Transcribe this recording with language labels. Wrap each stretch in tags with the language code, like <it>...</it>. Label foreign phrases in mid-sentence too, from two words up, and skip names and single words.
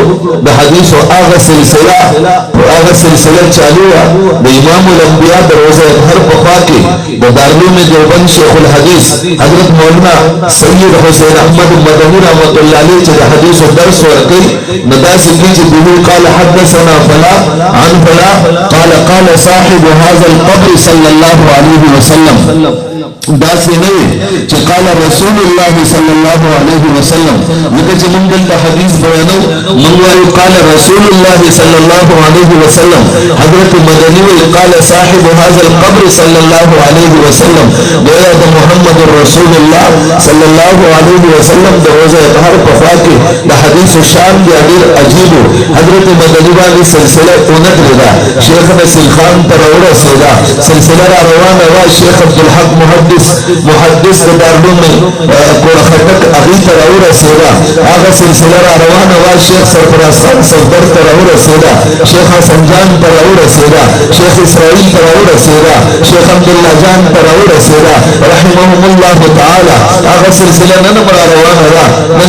<ps>د حدیث او هغه سلسله چالو د امام الانبیاء د روزه اطهار په خوا کې د دارالعلوم دیوبند شیخ الحدیث حضرت مولانا سید حسین احمد مدنی</ps> <ar>رحمت الله علیه</ar> <ps>چې د حدیث او درس ورکړي نداسې کې چې به</ps> <ar>قال حدثنا فلا عن فلا قال صاحب هذا القبر صلى الله عليه وسلم.</ar> <ps>داسې نه چې</ps> <ar>قال رسول الله صلى الله عليه وسلم</ar> <ps>لکه چې موږ د حدیث بیانو موږ وایو</ps> <ar>قال رسول الله صلى الله عليه وسلم.</ar> <ps>حضرت مدنی وی</ps> <ar>قال صاحب هذا القبر صلى الله عليه وسلم</ar> <ps>گویا د</ps> <ar>محمد رسول الله صلى الله عليه وسلم</ar> <ps>د روزه اطهار په خوا کې د حدیث شان دی ډېر عجیب. حضرت مدنی باندې سلسله اونت رضا شیخ نصیر خان تر ورسېده. سلسله را روانه وا شیخ عبدالحق محدث دارالعلوم کوړه خټک هغې ته راورسېده هغه سلسله را روانه وه شیخ سرفراز خان صفدر ته راورسېده شیخ حسن جان ته راورسېده شیخ اسرائیل ته راورسېده شیخ عبدالله جان ته راورسېده</ps> <ar>رحمهم الله تعالی</ar> <ps>هغه سلسله نن هم را روانه ده نن</ps>